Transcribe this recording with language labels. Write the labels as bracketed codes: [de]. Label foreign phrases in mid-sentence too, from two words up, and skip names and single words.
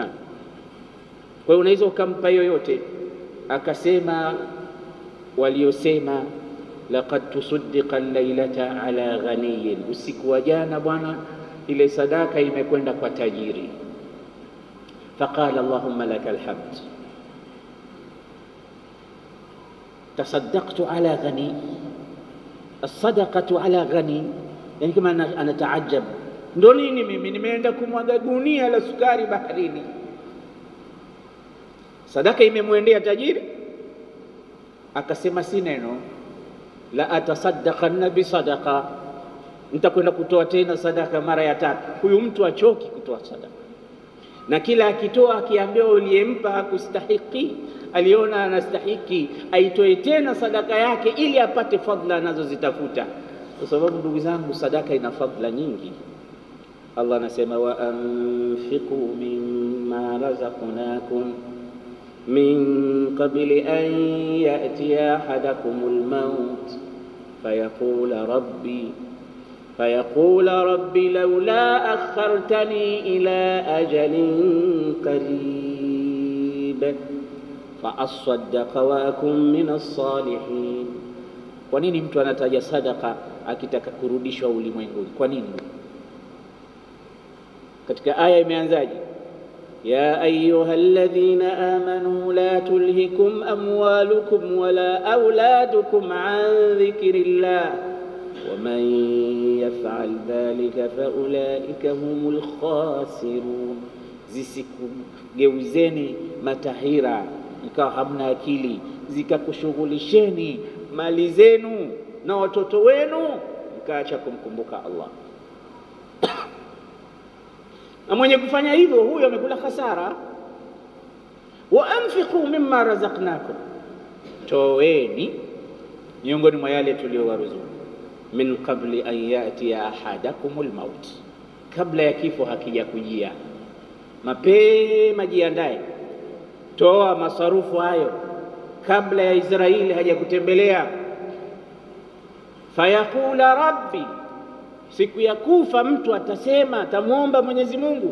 [sw] Kwa hiyo unaweza ukampa yoyote. Akasema waliosema [ar] لقد تصدق الليلة على غني, [sw] usiku wa jana bwana ile sadaka imekwenda kwa tajiri. [ar] فقال اللهم لك الحمد، تصدقت على غني، الصدقة على غني. [sw] Yani kama anataajab, ndio nini mimi nimeenda kumwaga gunia la sukari baharini, sadaka imemwendea tajiri. Akasema si neno, [ar] لأتصدقن بصدقة, [sw] nitakwenda kutoa tena sadaka mara ya 3. Huyu mtu achoki kutoa sadaka. na kila akitoa akiambiwa uliyempa hakustahiki, aliona anastahiki, aitoe tena sadaka yake ili apate fadhila anazozitafuta. Kwa sababu ndugu zangu, sadaka ina fadhila nyingi. Allah anasema [ar] وأنفقوا مما رزقناكم من قبل أن يأتي أحدكم الموت فيقول ربي لولا أخرتني إلى أجل قريب فأصدق وأكن من الصالحين. [sw] Kwa nini mtu anataja sadaka akitaka kurudishwa ulimwenguni? Kwa nini? Katika aya imeanzaje? [ar] يا أيها الذين آمنوا لا تلهكم أموالكم ولا أولادكم عن ذكر الله ومن يفعل ذلك فأولئك هم الخاسرون. [sw] Zisikugeuzeni matahira mkawa hamna akili, zikakushughulisheni mali zenu na watoto wenu mkaacha kumkumbuka Allah. Na mwenye kufanya hivyo huyo amekula hasara. [ar] وأنفقوا مما رزقناكم, [sw] toweni miongoni mwa yale tuliowaruzuku, [ar] من قبل أن يأتي أحدكم الموت, [sw] kabla ya kifo hakijakujia. Mapema jiandae, toa masarufu hayo kabla ya Israeli hajakutembelea. [ar] فيقول رب, [sw] siku ya kufa mtu atasema, atamuomba Mwenyezi Mungu.